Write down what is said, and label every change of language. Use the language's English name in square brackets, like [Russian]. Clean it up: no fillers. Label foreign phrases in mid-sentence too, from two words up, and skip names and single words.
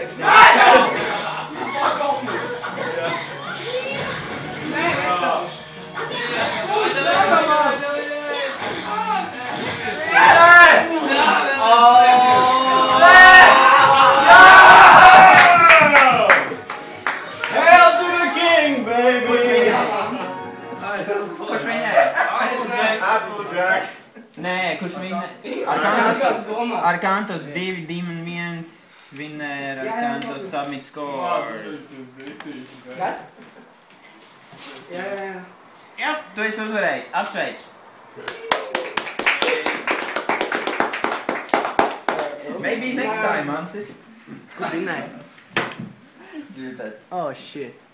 [English] Fuck off me! Man, that's all. Oh son of a! Hail to the king, baby! [Latvian] Kurš vinēja? Applejack. Nē, kurš vinēja? Ar Kantos 2, Demon 1, vinēja ar Kantos [English] submit score. [Latvian] Kas? Jā. Jā, tu esi uzvarējis. Apsveicu. [English] Maybe next time, Ansis. [Latvian] Kurš vinēja? Dzirdēt. [English] Oh shit.